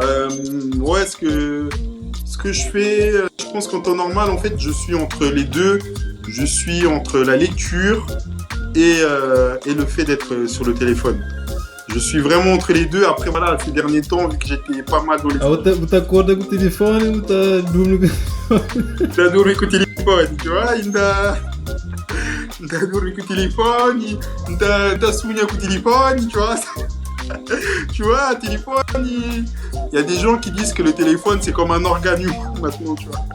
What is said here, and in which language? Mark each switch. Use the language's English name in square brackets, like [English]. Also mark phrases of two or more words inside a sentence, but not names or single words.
[French] Ouais, ce que je fais, je pense qu'en temps normal, en fait, je suis entre les deux. Je suis entre la lecture et le fait d'être sur le téléphone. Je suis vraiment entre les deux. Après, voilà, ces derniers temps, vu que j'étais pas mal dans les... [Portuguese] Ah, utakorda com o telefone, dorme. [French] T'as dormi avec le téléphone, tu vois, t'as dormi avec le téléphone, t'as souvenu avec le téléphone, tu vois. Tu vois, un téléphone, il y a des gens qui disent que le téléphone, c'est comme un organe humain maintenant, tu vois.